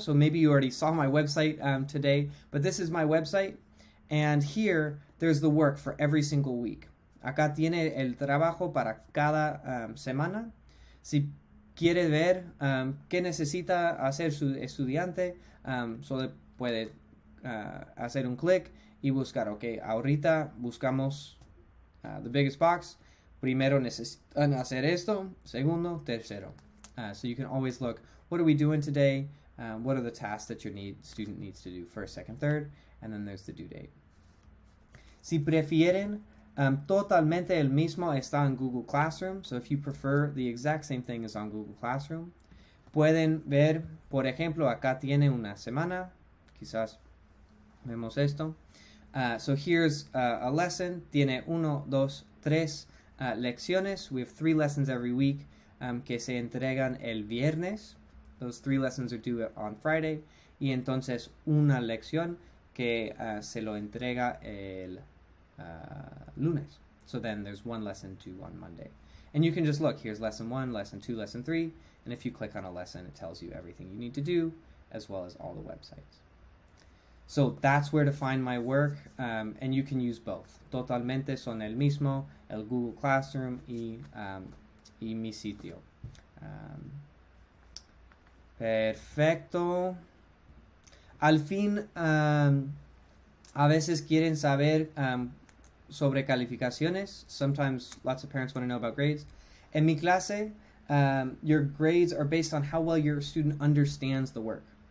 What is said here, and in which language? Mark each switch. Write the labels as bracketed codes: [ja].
[en] So maybe you already saw my website today. But this is my website. And here, there's the work for every single week. [es] Acá tiene el trabajo para cada semana. Si quiere ver qué necesita hacer su estudiante, solo puede hacer un clic y buscar, ok, ahorita buscamos [en] the biggest box. [es] Primero necesitan hacer esto, segundo, tercero. [en] So you can always look, what are we doing today? What are the tasks that your student needs to do first, second, third? And then there's the due date. [es] Si prefieren, totalmente el mismo está en Google Classroom. [en] So if you prefer, the exact same thing is on Google Classroom. [es] Pueden ver, por ejemplo, acá tiene una semana. Quizás vemos esto. [en] So here's a lesson. [es] Tiene 1, 2, 3 lecciones. [en] We have 3 lessons every week [es] que se entregan el viernes. [en] Those 3 lessons are due on Friday. [es] Y entonces una lección que se lo entrega el lunes. [en] So then there's 1 lesson due on Monday. And you can just look, here's lesson 1, lesson 2, lesson 3, and if you click on a lesson, it tells you everything you need to do, as well as all the websites. So that's where to find my work, and you can use both. [es] Totalmente son el mismo, el Google Classroom y mi sitio. Perfecto. Al fin, a veces quieren saber sobre calificaciones. [en] Sometimes lots of parents want to know about grades. [es] En mi clase, [en] your grades are based on how well your student understands the work.